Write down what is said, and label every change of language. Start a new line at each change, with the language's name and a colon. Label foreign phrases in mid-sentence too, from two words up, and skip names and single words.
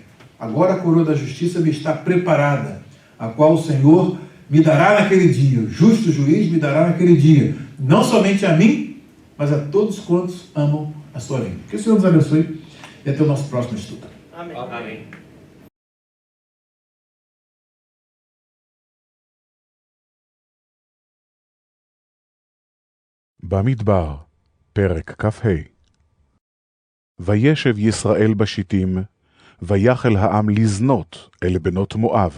Portuguese: Agora a coroa da justiça me está preparada, a qual o Senhor me dará naquele dia, o justo juiz me dará naquele dia, não somente a mim, mas a todos quantos amam a sua vida. Que o Senhor nos abençoe e até o nosso próximo estudo. Amém. Amém.
Hebrew: במדבר, פרק כ"ה. וישב ישראל בשיטים, ויחל העם לזנות אל בנות מואב.